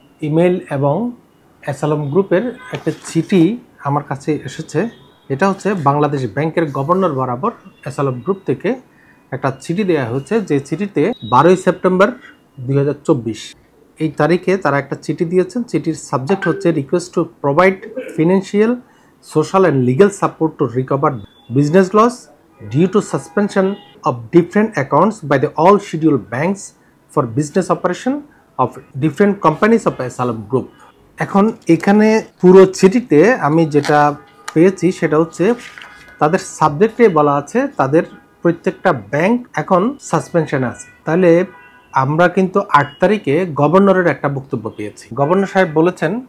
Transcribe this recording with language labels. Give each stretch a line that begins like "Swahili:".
Bangla: Email এবং অ্যাসালম গ্রুপের একটা চিঠি আমার কাছে এসেছে। এটা হচ্ছে বাংলাদেশ ব্যাংকের গভর্নর বরাবর অ্যাসালম গ্রুপ থেকে একটা চিঠি দেওয়া হয়েছে, যে চিঠিতে 12ই সেপ্টেম্বর 2024 এই তারিখে তারা একটা চিঠি দিয়েছেন। চিঠির সাবজেক্ট হচ্ছে
English: Request to provide financial, social and legal support to recover business loss due to suspension of different accounts by the all scheduled banks for business operation of different companies of Asylum Group.
Bangla: এখন এখানে পুরো চিঠিতে আমি যেটা পেয়েছি সেটা হচ্ছে তাদের সাবজেক্টে বলা আছে তাদের প্রত্যেকটা ব্যাংক এখন সাসপেনশনে আছে। তাহলে আমরা কিন্তু 8 তারিখে গভর্নরের একটা বক্তব্য পেয়েছি। গভর্নর সাহেব বলেছেন,